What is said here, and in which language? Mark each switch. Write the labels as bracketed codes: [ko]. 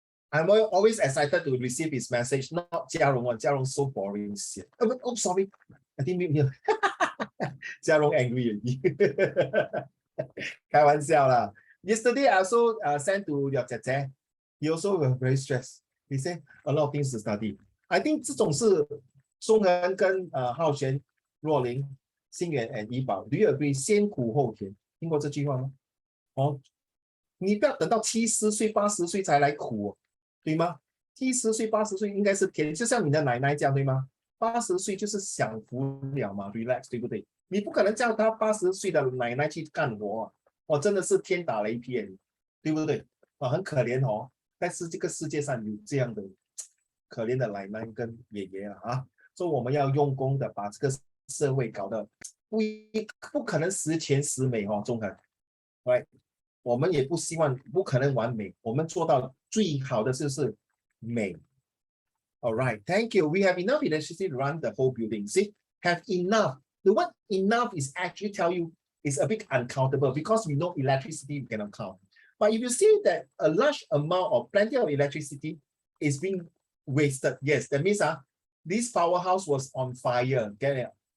[en] I'm always excited to receive his message, not Jia Rong. Jia Rong so boring. Oh, sorry. I didn't mean here. Jia Rong angry already. [zh] 开玩笑啦. [en] Yesterday, I also sent to your Tete. He also was very stressed. He said a lot of things to study. I think [zh] 这种是 [en] 松恒跟浩璇、若琳、新源 and 怡宝 ，Do you agree？ [zh] 先苦后甜，听过这句话吗？你不要等到70岁、80岁才来苦，对吗？70岁、80岁应该是甜，就像你的奶奶这样，对吗？80岁就是享福了嘛 ， [en] relax， [zh] 对不对？你不可能叫他80岁的奶奶去干活真的是天打雷劈，对不对？很可怜但是这个世界上有这样的可怜的奶奶跟爷爷啊，所以我们要用功的把这个社会搞得不可能十全十美哦，中肯 ， [en] right？ [zh] 我们也不希望不可能完美，我们做到最好的就是美。 [en] All right, thank you. We have enough electricity to run the whole building. See, have enough. The word enough is actually tell you it's a bit uncountable because we know electricity we cannot count. But if you see that a large amount or plenty of electricity is being wasted, yes, that means this powerhouse was on fire. Get it?